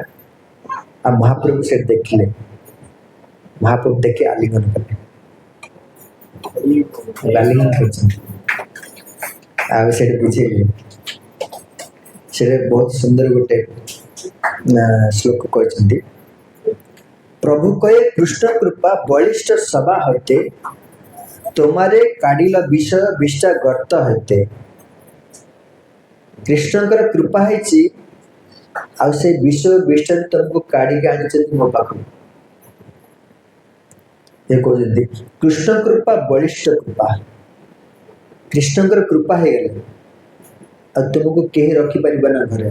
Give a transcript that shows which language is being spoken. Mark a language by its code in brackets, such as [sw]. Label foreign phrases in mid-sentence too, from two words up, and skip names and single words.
[or] ଆଉ ମହାପ୍ରଭୁ ସେଠି ଦେଖିଲେ, ମହାପ୍ରଭୁ ଦେଖି ଆଲିଙ୍ଗନ କଲେ, ଆଲିଙ୍ଗନ କରିଛନ୍ତି। ଆଉ ସେଠି ବୁଝେଇଲେ, ସେଟା ବହୁତ ସୁନ୍ଦର ଗୋଟେ ଶ୍ଲୋକ କହିଛନ୍ତି। [bn] প্রভু কয়ে কৃষ্ণ কৃপা বলিষ্ঠ সভা হইতে তোমারে কাড়িল বিষয় বিষ্ঠা গর্ত হইতে। [or] কৃষ্ণଙ୍କର କୃପା ହେଇଛି, ଆଉ ସେଇ ବିଷୟ ବିଷ୍ଠାରୁ ତମକୁ କାଢିକି ଆଣିଛନ୍ତି ମୋ ପାଖକୁ। ଏ କହୁଛନ୍ତି କୃଷ୍ଣ କୃପା ବଳିଷ୍ଠ କୃପା। କୃଷ୍ଣଙ୍କର କୃପା ହେଇଗଲେ ଆଉ ତୁମକୁ କେହି ରଖିପାରିବ ନା ଘରେ।